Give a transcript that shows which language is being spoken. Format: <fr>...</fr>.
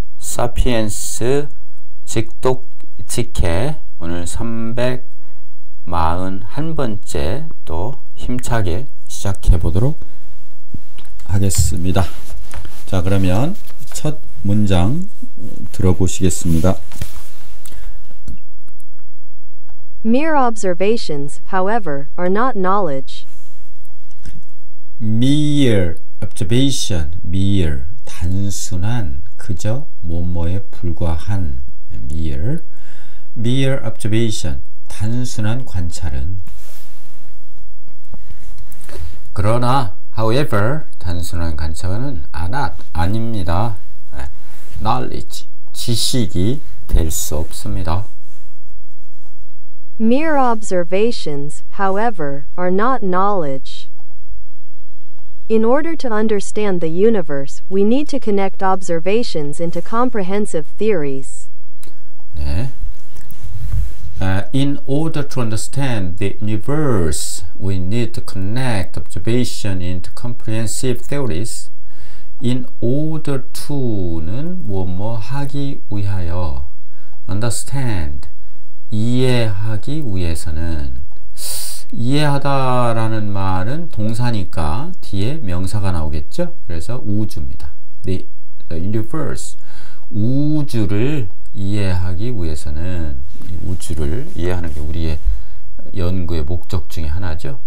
<ko>사피엔스 직독직해 오늘 341번째 또 힘차게 시작해 보도록 하겠습니다. 자, 그러면 첫 문장 들어보시겠습니다.</ko> <en>Mere observations, however, are not knowledge. Mere observation, mere</en> <ko>단순한 그저 뭐뭐에 불과한</ko> <en>mere observation</en> <ko>단순한 관찰은 그러나 however 단순한 관찰은 아닙니다. knowledge 지식이 될 수 없습니다.</ko> <en>Mere observations, however, are not knowledge. In order to understand the universe, we need to connect observations into comprehensive theories.</en> <ko>네.</ko> <en>In order to understand the universe, we need to connect observation into comprehensive theories. In order to</en> <ko>는 뭐뭐 하기 위하여, understand 이해하기 위해서는 이해하다라는 말은 동사니까 뒤에 명사가 나오겠죠. 그래서 우주입니다.</ko> <en>The universe</en> <ko>우주를 이해하기 위해서는 우주를 이해하는 게 우리의 연구의 목적 중에 하나죠.</ko>